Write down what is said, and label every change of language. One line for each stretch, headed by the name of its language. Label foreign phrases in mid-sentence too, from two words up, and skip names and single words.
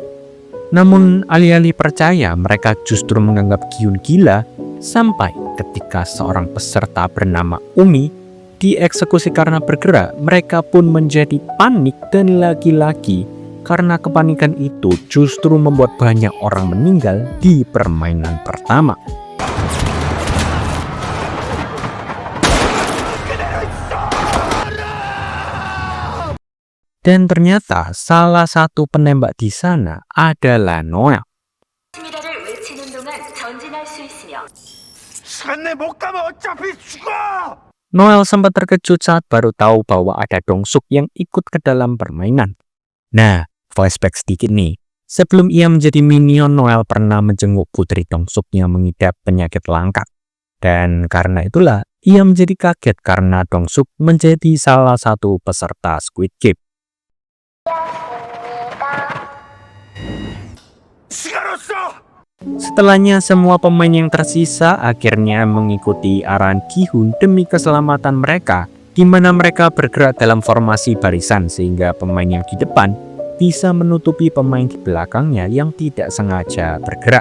Indonesian: Namun alih-alih percaya, mereka justru menganggap Gi-hun gila sampai ketika seorang peserta bernama Umi dieksekusi karena bergerak, mereka pun menjadi panik dan lagi-lagi karena kepanikan itu justru membuat banyak orang meninggal di permainan pertama. Dan ternyata salah satu penembak di sana adalah Noel.
Korean: 승리를 외치는 동안 전진할 수 있으며 시간 내 못 가면 어차피 죽어!
Indonesian: Noel sempat terkejut saat baru tahu bahwa ada Dong-suk yang ikut ke dalam permainan. Nah, flashback sedikit nih. Sebelum ia menjadi minion, Noel pernah menjenguk putri Dong-suk yang mengidap penyakit langka. Dan karena itulah, ia menjadi kaget karena Dong-suk menjadi salah satu peserta Squid Game.
Korean: 시간 없어!
Indonesian: Setelahnya, semua pemain yang tersisa akhirnya mengikuti arahan Gi-hun demi keselamatan mereka, di mana mereka bergerak dalam formasi barisan sehingga pemain yang di depan bisa menutupi pemain di belakangnya yang tidak sengaja bergerak.